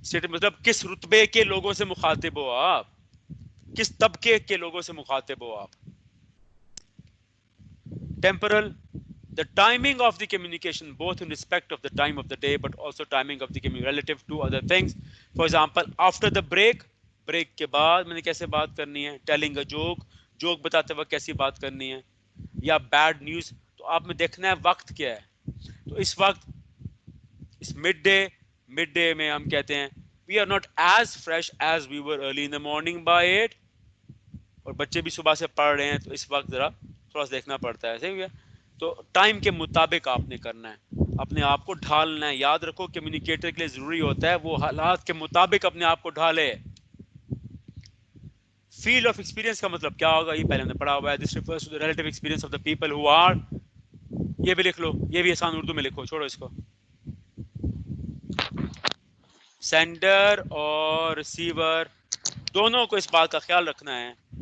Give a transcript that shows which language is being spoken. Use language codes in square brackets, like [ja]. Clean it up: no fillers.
[ur] مطلب کس رتبے کے لوگوں سے مخاطب ہو آپ، کس طبقے کے لوگوں سے مخاطب ہو آپ. [en] Temporal, the timing of the communication both in respect of the time of the day but also timing of the communication relative to other things. For example after the break [ur] کے بعد میں نے کیسے بات کرنی ہے. [en] telling a joke [ur] بتاتے وقت کیسی بات کرنی ہے. یا بیڈ نیوز. تو آپ میں دیکھنا ہے وقت کیا ہے. تو اس وقت اس مڈ ڈے میں ہم کہتے ہیں [en] we are not as fresh as we were early in the morning by 8. [ur] اور بچے بھی صبح سے پڑھ رہے ہیں تو اس وقت ذرا تھوڑا سا دیکھنا پڑتا ہے. صحیح ہے. تو ٹائم کے مطابق آپ نے کرنا ہے، اپنے آپ کو ڈھالنا ہے. یاد رکھو کمیونیکیٹر کے لیے ضروری ہوتا ہے وہ حالات کے مطابق اپنے آپ کو ڈھالے. فیلڈ آف ایکسپیرینس کا مطلب کیا ہوگا؟ یہ پہلے ہم نے پڑھا ہوا ہے. [en] This refers to the relative experience of the people who are. [ur] یہ بھی لکھ لو، یہ بھی آسان اردو میں لکھو، چھوڑو اس کو. سینڈر اور ریسیور دونوں کو اس بات کا خیال رکھنا ہے